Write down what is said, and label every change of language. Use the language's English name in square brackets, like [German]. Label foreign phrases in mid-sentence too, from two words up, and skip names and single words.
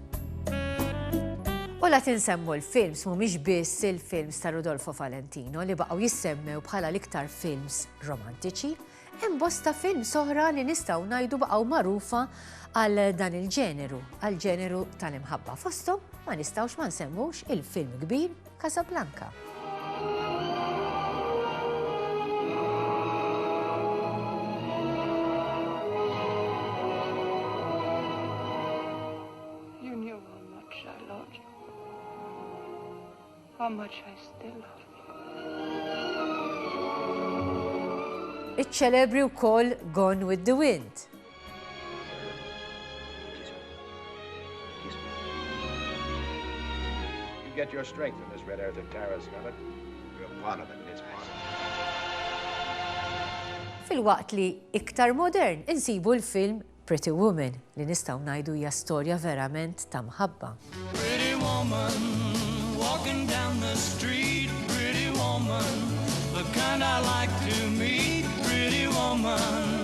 [Maltese] U la tinsemmu l-films mhumiex biss il-films ta' Rudolfo Valentino li baqgħu jissemmew bħala l-iktar films romantiċi, hemm bosta films oħra li nistgħu ngħidu baqgħu magħrufa għal dan il-ġeneru, għal ġeneru tal-imħabba. Fosthom ma nistgħux ma nsemmux il-film kbir Casablanca. [English] You knew how much I loved you. How much I still love you. [Maltese] Iċ-ċelebri wkoll Gone with the Wind. [English] Get your strength from this red earth of Tara, Scarlet. You're part of it, it's part of it. [Maltese] Fil-waqt li iktar modern insibu l-film Pretty Woman li nistgħu ngħidu hija storja verament ta' mħabba. [English] Pretty woman walking down the street, pretty woman, the kind I like to meet, pretty woman.